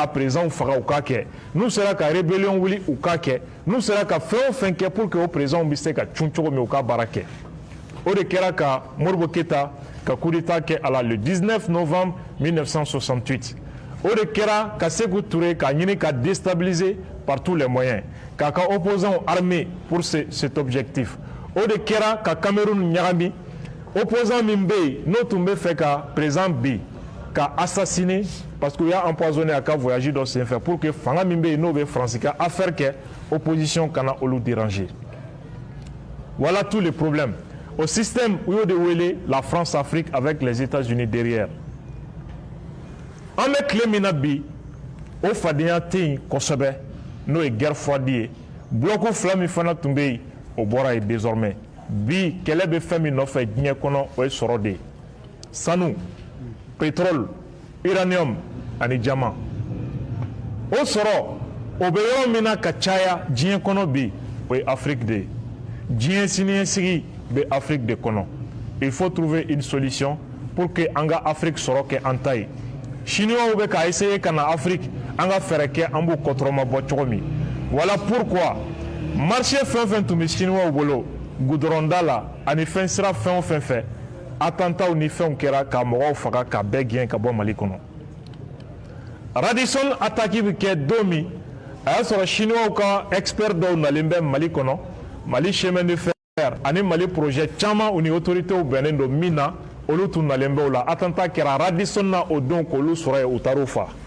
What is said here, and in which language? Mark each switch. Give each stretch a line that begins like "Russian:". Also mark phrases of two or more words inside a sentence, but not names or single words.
Bambara: présidents faga u k'a kɛ n'u sera ka rébellion wuli u k'a kɛ n'u sera ka fɛn o fɛn kɛ
French: pour que
Bambara: o présidents bɛ se ka cun cogo min u ka baara kɛ o de kɛra ka Modibo Keïta ka
French: coup d'état
Bambara: kɛ a la
French: le 19 novembre 1968
Bambara: o de kɛra ka Sékou Touré k'a ɲini ka
French: déstabiliser par tous les moyens
Bambara: k'a ka
French: opposants armés pour cet objectif
Bambara: o de kɛra ka Cameroun ɲagami opposant min bɛ yen n'o tun bɛ fɛ ka président bin ka assassiné
French: parce qu'il y a empoisonné à
Bambara: ka voyage dɔ senfɛ
French: pour que
Bambara: fanga min bɛ yen n'o bɛ Faransi ka affaire kɛ opposition kana olu déranger
French: voilà tous les problèmes au système
Bambara: u y'o de wele la France-Afrique
French: avec les États-Unis derrière
Bambara: an bɛ tile min na bi o fadenya tɛ yen kosɛbɛ n'o ye
French: guerre froide
Bambara: ye bloc fila min fana tun bɛ yen o bɔra yen désormais bi kɛlɛ bɛ fɛn min nɔfɛ diɲɛ kɔnɔ o ye sɔrɔ de ye sanu pétrole uranium ani jama o sɔrɔ o bɛ yɔrɔ min na ka caya diɲɛ kɔnɔ bi o ye Afrique de ye diɲɛ siniɲɛsigi bɛ Afrique de kɔnɔ
French: il faut trouver une solution pour que
Bambara: an ka Afrique sɔrɔ kɛ an ta ye chinois bɛ ka essayer ka na Afrique an ka fɛɛrɛ kɛ an b'u kɔtɔrɔma bɔ cogo min
French: voilà pourquoi
Bambara: marché fɛn fɛn tun bɛ chinois bolo goudronda la ani fɛn sira fɛn o fɛn fɛ attentats ni fɛnw kɛra ka mɔgɔw faga ka bɛɛ gɛn ka bɔ Mali kɔnɔ Radisson attaque bɛ kɛ don min a y'a sɔrɔ chinois ka expert dɔw nalen bɛ Mali kɔnɔ Mali
French: chemin de fer
Bambara: ani Mali projet caman u ni autorités bɛnnen don min na olu tun nalen bɛ o la attentat kɛra Radisson na o don k'olu sɔrɔ yen u taar'u fa